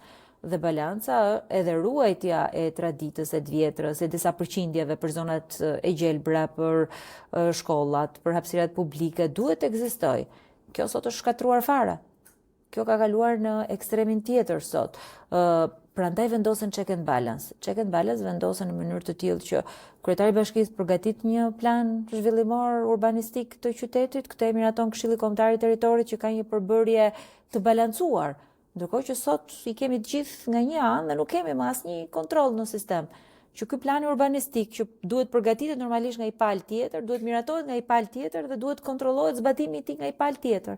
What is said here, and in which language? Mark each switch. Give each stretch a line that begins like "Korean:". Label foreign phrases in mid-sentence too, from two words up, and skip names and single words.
Albanian: Dhe balanca edhe ruajtja e traditës e të vjetrës, e disa përqindjeve për zonat e gjelbra, për shkollat, për hapësirat publike, duhet të ekzistojë. Kjo sot është shkatruar fare. Kjo ka kaluar në ekstremin tjetër sot. Prandaj vendosen
English: check and balance. Check and balance
Albanian: vendosen në mënyrë të tillë që kryetari i bashkisë përgatit një plan zhvillimor urbanistik të qytetit, këtë e miraton Këshilli Kombëtar i Territorit që ka një përbërje të balancuar. Ndërkohë që sot i kemi të gjithë nga një anë dhe nuk kemi më asnjë kontroll në sistem. Që ky plan urbanistik që duhet përgatitet normalisht nga një palë tjetër, duhet miratohet nga një palë tjetër dhe duhet kontrollohet zbatimi i tij nga një palë tjetër.